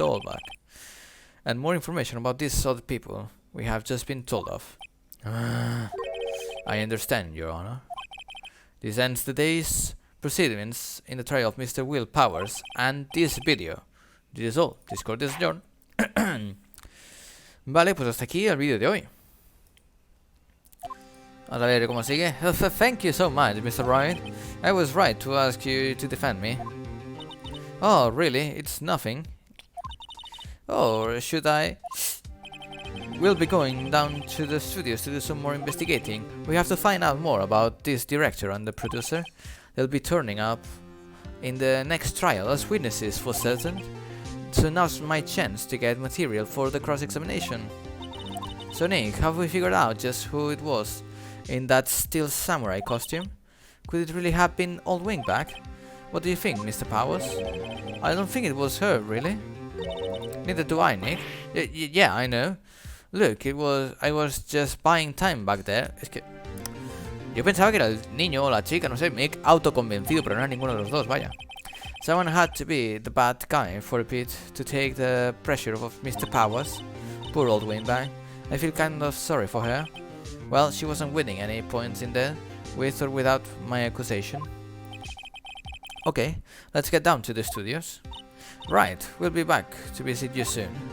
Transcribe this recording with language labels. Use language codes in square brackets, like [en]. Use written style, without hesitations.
[en] Allback, and more information about these other people we have just been told of. I understand, Your Honor. This ends the day's proceedings in the trial of Mr. Will Powers and this video. This is all. This court is adjourned. [es] Vale, pues hasta aquí el vídeo de hoy. [en] Vamos a ver cómo sigue. Thank you so much, Mr. Wright. I was right to ask you to defend me. Oh, really? It's nothing. Or should I? We'll be going down to the studios to do some more investigating. We have to find out more about this director and the producer. They'll be turning up in the next trial as witnesses for certain. So now's my chance to get material for the cross-examination. So Nick, have we figured out just who it was in that steel samurai costume? Could it really have been Old Wingback? What do you think, Mr. Powers? I don't think it was her, really. Neither do I, Nick. Yeah, I know. Look, I was just buying time back there. [es] Es que yo pensaba que era el niño o la chica, no sé, me he autoconvencido, pero no era ninguno de los dos, vaya. [en] Someone had to be the bad guy for a bit to take the pressure off Mr. Powers. Poor old Wingback. I feel kind of sorry for her. Well, she wasn't winning any points in there, with or without my accusation. Okay, let's get down to the studios. Right, we'll be back to visit you soon.